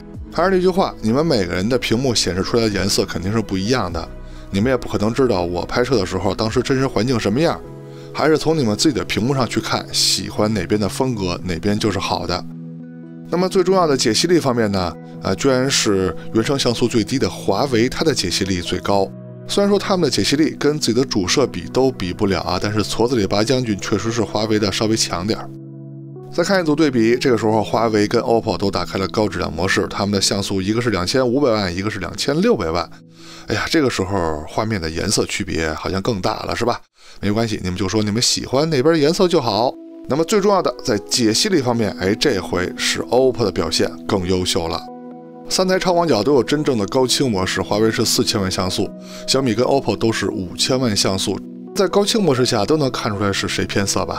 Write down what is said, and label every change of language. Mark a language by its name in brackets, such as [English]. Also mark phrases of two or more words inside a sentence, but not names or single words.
[Chinese] 還是那句話，你們每個人的屏幕顯示出來的顏色肯定是不一樣的，你們也不可能知道我拍攝的時候當時真實環境什麼樣，還是從你們自己的屏幕上去看，喜歡哪邊的風格，哪邊就是好的。那麼最重要的解析力方面呢，居然是原生像素最低的華為，它的解析力最高。雖然說他們的解析力跟自己的主攝比都比不了啊，但是矬子裡拔将軍確實是華為的稍微強點。再看一組對比，這個時候華為跟 OPPO 都打開了高質量模式，他們的像素一個是2500萬，一個是2600萬。哎呀，這個時候畫面的顏色區別好像更大了，是吧？沒關係，你們就說你們喜歡哪邊顏色就好。那麼最重要的，在解析力方面，這回是 OPPO 的表現更優秀了。3台超廣角都有真正的高清模式，華為是4000萬像素，小米跟 OPPO 都是5000萬像素。在高清模式下都能看出來是誰偏色吧？